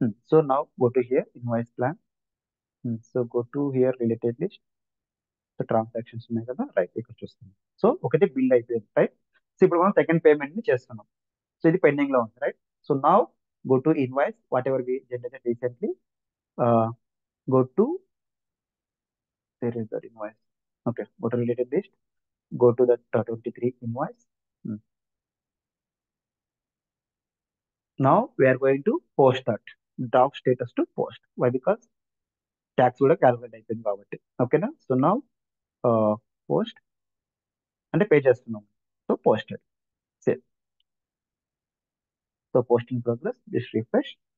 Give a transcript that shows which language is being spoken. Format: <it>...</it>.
<en>So now go to here invoice plan. So go to here related list.</en> <te>So transactions ఉన్నాయి కదా, right ఇక్కడ చూస్తున్నాం. So ఒకటి bill అయిపోయింది, రైట్. సో ఇప్పుడు మనం సెకండ్ పేమెంట్ ని చేస్తున్నాం. సో ఇది పెండింగ్ లో ఉంది, right.</te> <en>So now go to invoice whatever we generated recently. Go to there is that invoice. Okay, go to related list. Go to that 23 invoice. Hmm. Now we are going to post that. Drop status to post. Why? Because tax</en> <te>కూడా calculate అయిపోయింది కాబట్టి. ఓకేనా?</te> <en>so now post</en> <te>అంటే pay చేస్తున్నాం.</te> <en>So posted save. So posting progress, just refresh.</en>